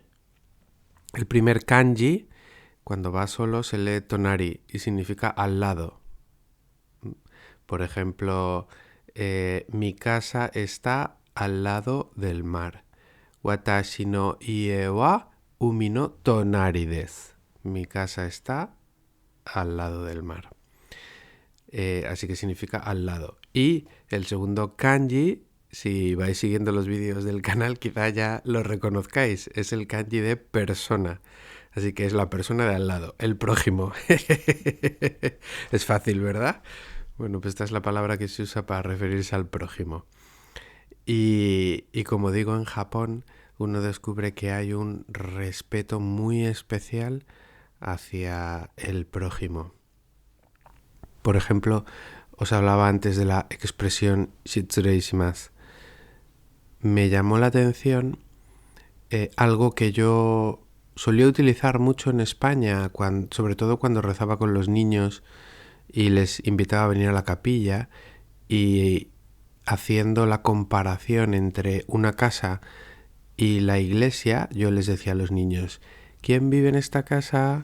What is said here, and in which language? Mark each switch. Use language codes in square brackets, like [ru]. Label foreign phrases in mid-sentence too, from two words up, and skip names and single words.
[es] El primer kanji, cuando va solo, se lee tonari y significa al lado. Por ejemplo, mi casa está al lado del mar. [ja] 私の家は海の隣です. [es] Mi casa está al lado del mar. Así que significa al lado. Y el segundo kanji, si vais siguiendo los vídeos del canal, quizá ya lo reconozcáis. Es el kanji de persona. Así que es la persona de al lado, el prójimo. Es fácil, ¿verdad? Bueno, pues esta es la palabra que se usa para referirse al prójimo. Y como digo, en Japón uno descubre que hay un respeto muy especial hacia el prójimo. Por ejemplo, os hablaba antes de la expresión [ja] 失礼します. [es] Me llamó la atención algo que yo solía utilizar mucho en España, sobre todo cuando rezaba con los niños y les invitaba a venir a la capilla, y haciendo la comparación entre una casa y la iglesia, yo les decía a los niños, ¿quién vive en esta casa?